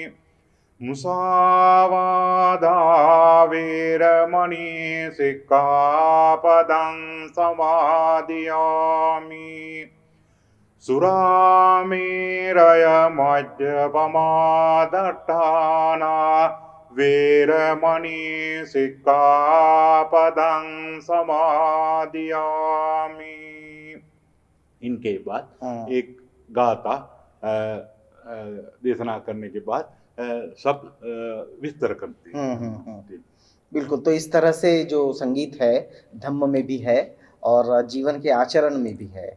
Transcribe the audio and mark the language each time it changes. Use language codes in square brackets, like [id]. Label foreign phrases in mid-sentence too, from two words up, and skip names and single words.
[pi] मुसावादा वीरमणि सिक्खापदं समाधियामि। सुरामेरय मद्यपमादट्टाना वीरमणि सिक्खापदं समाधियामि। [hi] इनके बाद एक गाथा देशना करने के बाद सब विस्तार करते हैं। बिल्कुल। तो इस तरह से जो संगीत है धम्म में भी है और जीवन के आचरण में भी है।